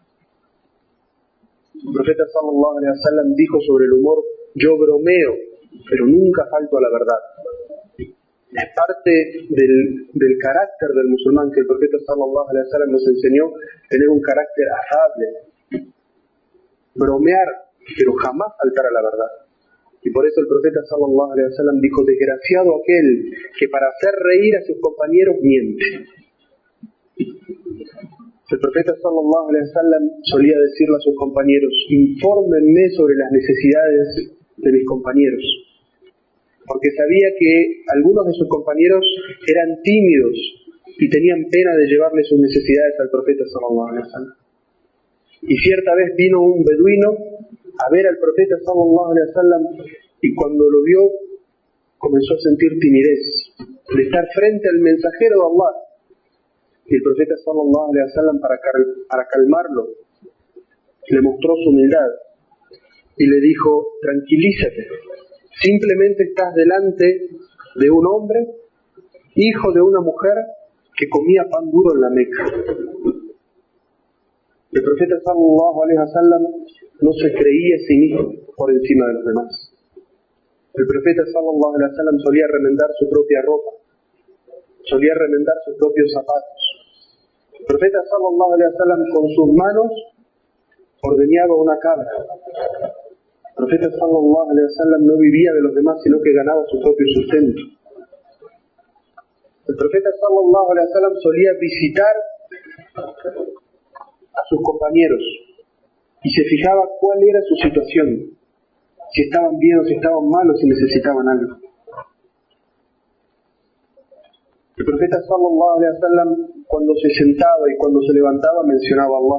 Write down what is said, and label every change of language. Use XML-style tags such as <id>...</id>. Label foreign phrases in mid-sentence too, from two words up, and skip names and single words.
<es>El profeta</es> <ar>صلى الله عليه وسلم</ar> <es>dijo sobre el humor: yo bromeo, pero nunca falto a la verdad. Es parte del carácter del musulmán que el profeta</es> <ar>صلى الله عليه وسلم</ar> <es>nos enseñó, tener un carácter afable, bromear, pero jamás faltar a la verdad. Y por eso el profeta</es> <ar>صلى الله عليه وسلم</ar> <es>dijo: desgraciado aquel que para hacer reír a sus compañeros miente. El profeta</es> <ar>صلى الله عليه وسلم</ar> <es>solía decirle a sus compañeros: infórmenme sobre las necesidades de mis compañeros, porque sabía que algunos de sus compañeros eran tímidos y tenían pena de llevarle sus necesidades al profeta</es> <ar>صلى الله عليه وسلم.</ar> <es>Y cierta vez vino un beduino a ver al profeta</es> <ar>صلى الله عليه وسلم,</ar> <es>y cuando lo vio comenzó a sentir timidez de estar frente al mensajero de Allah. Y el profeta</es> <ar>صلى الله عليه وسلم,</ar> <es>para calmarlo, le mostró su humildad y le dijo: tranquilízate, simplemente estás delante de un hombre, hijo de una mujer que comía pan duro en la Meca. El profeta</es> <ar>صلى الله عليه وسلم</ar> <es>no se creía a sí mismo por encima de los demás. El profeta</es> <ar>صلى الله عليه وسلم</ar> <es>solía remendar su propia ropa, solía remendar sus propios zapatos. El profeta</es> <ar>صلى الله عليه وسلم</ar> <es>con sus manos ordeñaba una cabra. El profeta</es> <ar>صلى الله عليه وسلم</ar> <es>no vivía de los demás, sino que ganaba su propio sustento. El profeta</es> <ar>صلى الله عليه وسلم</ar> <es>solía visitar a sus compañeros y se fijaba cuál era su situación, si estaban bien o si estaban mal o si necesitaban algo. El profeta</es> <ar>صلى الله عليه وسلم,</ar> <es>cuando se sentaba y cuando se levantaba, mencionaba a Allah.</es>